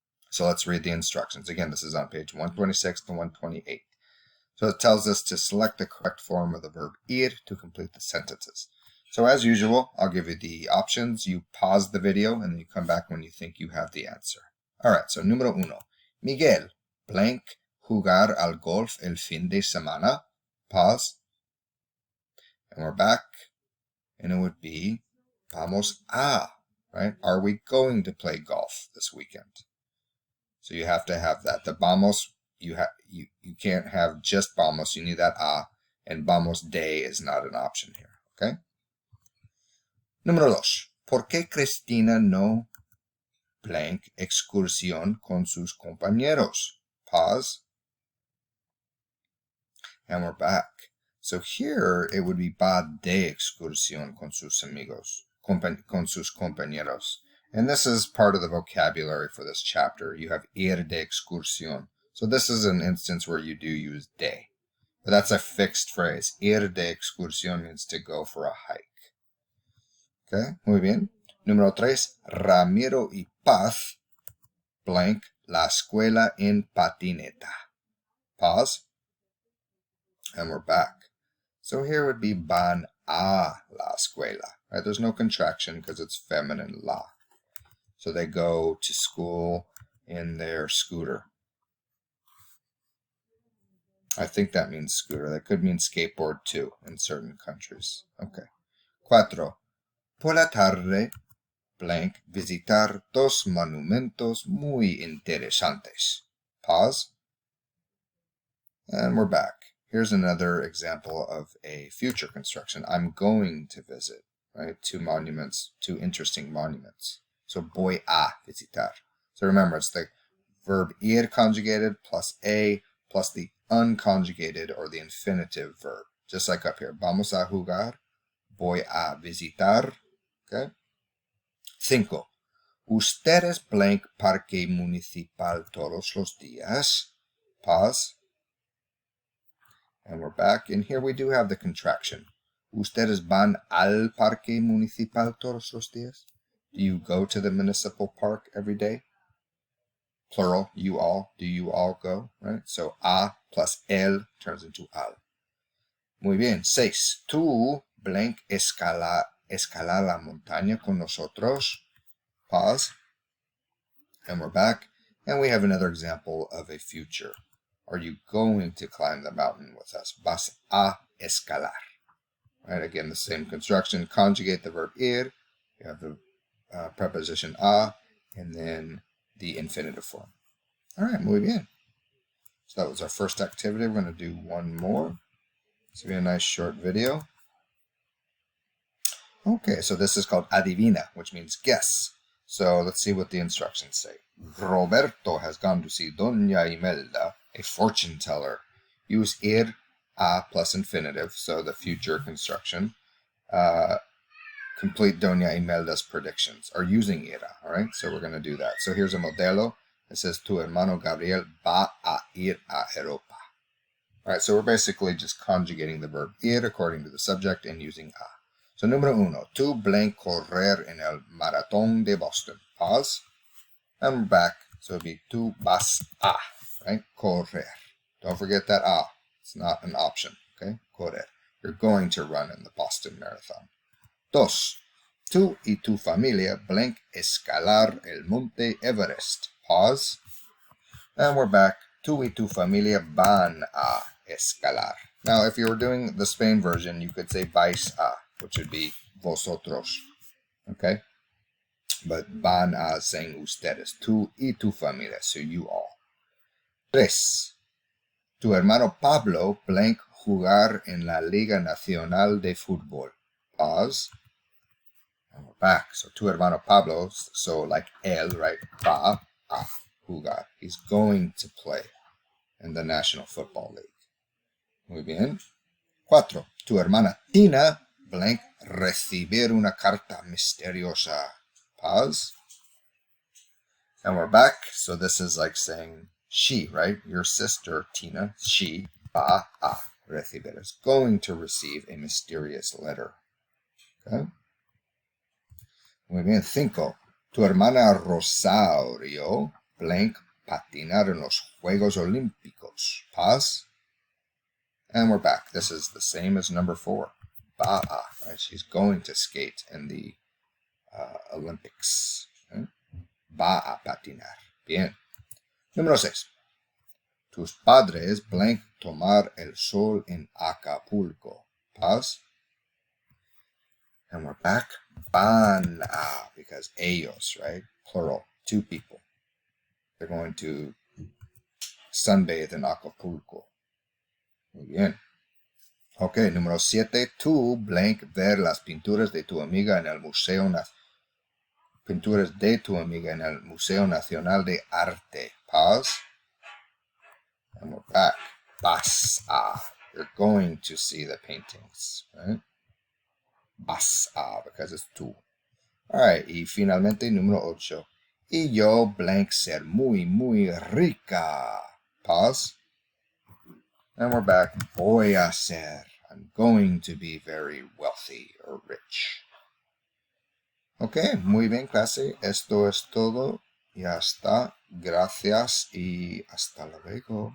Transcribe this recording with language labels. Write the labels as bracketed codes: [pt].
[en] So let's read the instructions. Again, this is on page 126 to 128. So it tells us to select the correct form of the verb ir to complete the sentences. So as usual, I'll give you the options. You pause the video, and then you come back when you think you have the answer. All right, so [es] número uno. Miguel, blank, jugar al golf el fin de semana. [en] Pause. And we're back. And it would be [es] vamos a [en] right? Are we going to play golf this weekend? So you have to have that. The [es] vamos, [en] you can't have just vamos. You need that a, and [es] vamos de [en] is not an option here, okay? [es] Número 2. ¿Por qué Cristina no blank excursión con sus compañeros? Pause. [en] And we're back. So here it would be [es] va de excursión con sus amigos, con sus compañeros. [en] And this is part of the vocabulary for this chapter. You have [es] ir de excursión. [en] So this is an instance where you do use de. But that's a fixed phrase. [es] Ir de excursión [en] means to go for a hike. Okay, [es] muy bien. Número 3. Ramiro y Paz blank la escuela en patineta. [en] Pause. And we're back. So here would be [es] van a la escuela. [en] Right? There's no contraction because it's feminine la. So they go to school in their scooter. I think that means scooter. That could mean skateboard too in certain countries. Okay. 4. [es] Por la tarde, blank, visitar dos monumentos muy interesantes. [en] Pause. And we're back. Here's another example of a future construction. I'm going to visit, right? Two interesting monuments. So [es] voy a visitar. [en] So remember, it's the verb ir conjugated plus a plus the unconjugated or the infinitive verb. Just like up here. [es] Vamos a jugar. Voy a visitar. [en] Okay. [es] 5. Ustedes blank parque municipal todos los días. [en] Pause. And we're back. And here we do have the contraction. [es] Ustedes van al parque municipal todos los días. [en] Do you go to the municipal park every day? Plural, you all. Do you all go? Right? So a plus el turns into al. [es] Muy bien. 6. Tú blank escala la montaña con nosotros. [en] Pause. And we're back. And we have another example of a future. Are you going to climb the mountain with us? [es] Vas a escalar. [en] Right, again, the same construction. Conjugate the verb ir. You have the preposition a, and then the infinitive form. All right, [es] muy bien. [en] So that was our first activity. We're going to do one more. This will be a nice short video. Okay, so this is called [es] adivina, [en] which means guess. So let's see what the instructions say. Roberto has gone to see Doña Imelda, a fortune teller. Use ir, a plus infinitive, so the future construction. Complete Doña Imelda's predictions, or using ira, all right? So we're going to do that. So here's a modelo. It says, [es] tu hermano Gabriel va a ir a Europa. [en] All right, so we're basically just conjugating the verb ir according to the subject and using a. [es] So número 1, tu blank correr en el maratón de Boston. [en] Pause. And we're back. So it'll be [es] tu vas a, [en] right? [es] Correr. [en] Don't forget that a. It's not an option, okay? [es] Correr. [en] You're going to run in the Boston Marathon. [es] 2. Tú y tu familia blank escalar el Monte Everest. [en] Pause. And we're back. [es] Tú y tu familia van a escalar. [en] Now, if you were doing the Spain version, you could say [es] vais a, [en] which would be vosotros. Okay? But [es] van a [en] saying ustedes. [es] Tú y tu familia. [en] So you all. [es] 3. Tu hermano Pablo blank jugar en la Liga Nacional de Fútbol. [en] Pause. And we're back. So [es] tu hermano Pablo, [en] so like él, right? [es] Va a jugar. [en] He's going to play in the National Football League. [es] Muy bien. 4. Tu hermana Tina blank recibir una carta misteriosa. [en] Pause. And we're back. So this is like saying she, right? Your sister Tina, she, [es] va a recibir, [en] is going to receive a mysterious letter. [es] Okay. Muy bien. 5. Tu hermana Rosario blank patinar en los Juegos Olímpicos. [en] Pause. And we're back. This is the same as number 4. [es] Va a, [en] right? She's going to skate in the Olympics. [es] Okay? Va a patinar. Bien. Número 6. Tus padres blank tomar el sol en Acapulco. [en] Pause. And we're back. [es] van a, [en] because ellos, right? Plural, 2 people. They're going to sunbathe in Acapulco. [es] Muy bien. Ok, número 7. Tú, blank, ver las pinturas de tu amiga en el Pinturas de tu amiga en el Museo Nacional de Arte. [en] Pause. And we're back. [es] Vas a. [en] You're going to see the paintings, right? [es] Vas a, [en] because it's tú. Alright, [es] y finalmente número 8. Y yo, blank, ser muy, muy rica. [en] Pause. And we're back. [es] Voy a ser. [en] I'm going to be very wealthy or rich. [es] Ok, muy bien, clase. Esto es todo. Ya está. Gracias y hasta luego.